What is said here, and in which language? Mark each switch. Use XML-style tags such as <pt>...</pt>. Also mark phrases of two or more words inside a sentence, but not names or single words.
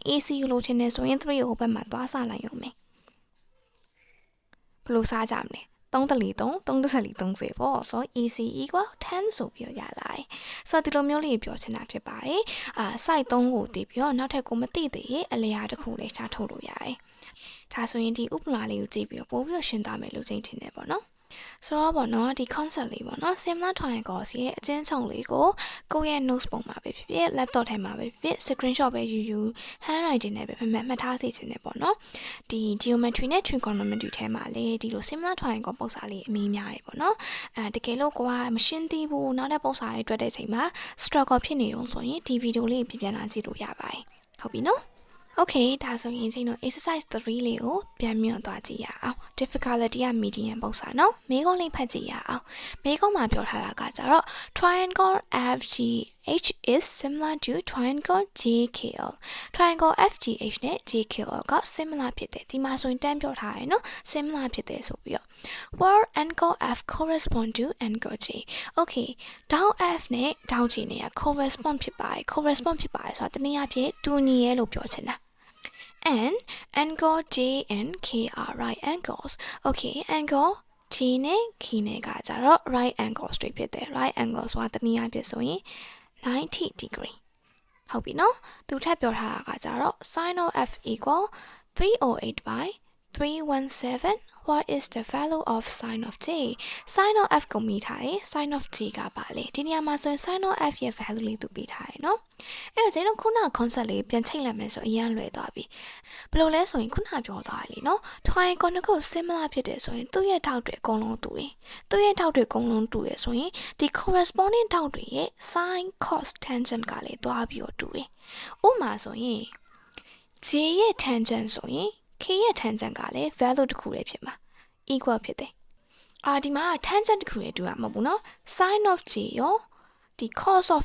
<my>AC ကိုလိုချင်တယ်ဆိုရင်3ကိုဘက်မှာသွားစလိုက်ရုံပဲဘယ်လိုစားကြမလဲ 3:3:30ပေါ့ဆို</my> <en>EC equal</en> <my>10ဆိုပြီးရလာတယ်ဆိုတော့ဒီလိုမျိုးလေးပြောချင်တာဖြစ်ပါတယ်site 3ကိုတည်ပြီးတော့နောက်ထပ်ကိုမသိသေးရင်အလျာတစ်ခုလေးရှာထုတ်လို့ရတယ်ဒါဆိုရင်ဒီဥပမာလေးကိုကြည့်ပြီးတော့ပို့ပြီးတော့ရှင်းသွားမယ်လို့ချိန်ထင်တယ်ပေါ့နော်ဆိုတော့ ပေါ့နော်ဒီ concept လေးပေါ့နော်</my> <en>similar triangles</en> <my>ရဲ့အကျဉ်းချုပ်လေးကိုကိုယ့်ရဲ့ notes ပုံမှာပဲဖြစ်ဖြစ် laptop ထဲမှာပဲဖြစ်ဖြစ် screenshot ပဲယူ handwriting နဲ့ပဲမှတ်ထားစေချင်တယ်ပေါ့နော်ဒီ geometry နဲ့ trigonometry ထဲမှာလေဒီ လို</my> <en>similar triangle</en> <my>ပုံစံလေးအများကြီးရတယ်ပေါ့နော်တကယ်လို့ကိုကမရှင်းသေးဘူးနောက်တဲ့ပုံစံလေးတွေ့တဲ့အချိန်မှာ struggle ဖြစ်နေတော့ဆိုရင်ဒီ video လေးပြန် လာကြည့်လို့ရပါတယ်ဟုတ်ပြီနော်Okay ဒါဆိုရင်ကျွန်တော် exercise 3လေးကိုပြန်မြင်သွားကြည့်ရအောင် difficulty က medium ပုံစံနော်မေးခွန်းလေးဖတ်ကြည့်ရအောင်မေးခွန်းမှာပြောထားတာကကြတော့</my> <en>triangle FGH is similar to triangle JKL</en> <my>triangle FGH နဲ့ JKL က similar ဖြစ်တယ်ဒီမှာဆိုရင်တန်းပြောထားတယ်နော် similar ဖြစ်တယ်ဆိုပြီးတော့</my> <en>where angle F correspond to angle J okay down F</en> <my>နဲ့</my> <en>down J</en> <my>နဲ့ correspond ဖြစ်ပါတယ်ဆိုတာတနည်းအားဖြင့်တူညီရဲလို့ပြောချင်တာ</my> <en>and angle J and K are right angles. Okay, angle J</en> <my>နဲ့ K နဲ့ကကြတော့</my> <en>right angles</en> <my>တွေဖြစ်တယ်</my> <en>right angles</en> <my>ဆိုတာတနည်းအားဖြင့်ဆိုရင်90 degree ဟုတ်ပြီနော်သူထပ်ပြောထားတာကကြတော့</my> <en>sin of f equal 308 by 317 what is the value of sin of j sin of f</en> <my>ကိုမိထားတယ်</my> <en>sin of j</en> <my>ကပါလေဒီနေရာမှာဆိုရင်</my> <en>sin of f</en> <my>ရဲ့ value လေးသူပေးထားတယ်နော်အဲ့တော့ကျွန်တော်ခုန concept လေးပြန်ချိန်လိုက်မယ်ဆိုအရင်လွယ်သွားပြီဘယ်လိုလဲဆိုရင်ခုနပြောသွားတယ်လीနော် triangle နှစ်ခု similar ဖြစ်တယ်ဆိုရင်သူ့ရဲ့ထောက်တွေအကုန်လုံးတူတယ်သူ့ရဲ့ထောက်တွေအကုန်လုံးတူရဆိုရင်ဒီ corresponding ထောက်တွေရဲ့</my> <en>sin cos tangent</en> <my>ကလည်းတွားပြီးတော့တူတယ်ဥပမာဆိုရင် j ရဲ့ tangent ဆိုရင်k ရဲ့ tangent ကလည်း value တစ်ခုလေးဖြစ်မှာ equal ဖြစ်တယ်ဒီမှာ tangent တစ်ခုလေးတူရမှာပေါ့နော်</my> <en>sin of j</en> <my>ရောဒီ</my> <en>cos of</en>